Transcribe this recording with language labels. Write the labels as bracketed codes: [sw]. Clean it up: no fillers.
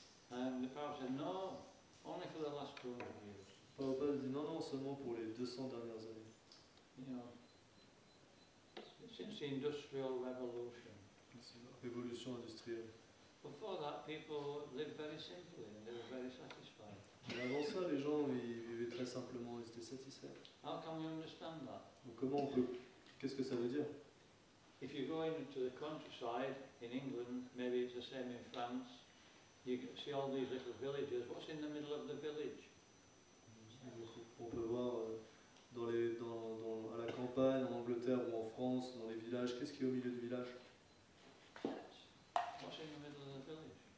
[en] And the Prabhupada said, no, only for the last 200 years. [fr] Prabhupada dit non, seulement pour les 200 dernières années. [en] You know, since the Industrial Revolution. [fr] Révolution industrielle. [en] Before that, people lived very simply and they were very satisfied. [fr] Mais avant ça, les gens ils vivaient très simplement, ils étaient satisfaits. [en] How can we understand that? [fr] Donc comment on peut Qu'est-ce que ça veut dire? [en] If you go into the countryside in England, maybe it's the same in France, you can see all these little villages. What's in the middle of the village? [fr] On peut voir à la campagne, en Angleterre ou en France, dans les villages, qu'est-ce qui est au milieu du village? [en] What's in the middle of the village?